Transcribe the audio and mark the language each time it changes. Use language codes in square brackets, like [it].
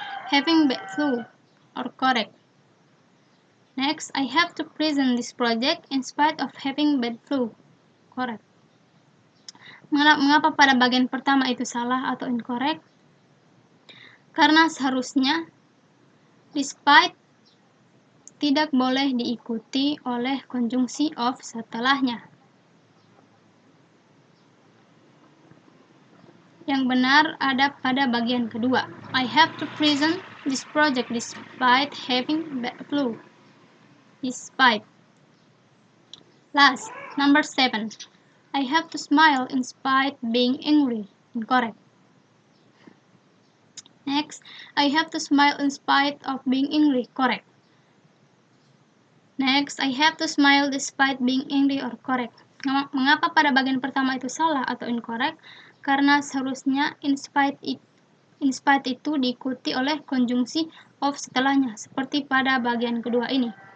[en] having bad flu, or correct. Next, I have to present this project in spite of having bad flu, correct. [id] Mengapa pada bagian pertama itu salah atau incorrect? Karena seharusnya despite tidak boleh diikuti oleh konjungsi of setelahnya. Yang benar ada pada bagian kedua. [en] I have to present this project despite having bad flu. Despite. Last, number 7. I have to smile in spite being angry. Incorrect. Next, I have to smile in spite of being angry. Correct. Next, I have to smile despite being angry or correct. [id] Mengapa pada bagian pertama itu salah atau incorrect? Karena seharusnya in spite itu diikuti oleh konjungsi of setelahnya, seperti pada bagian kedua ini.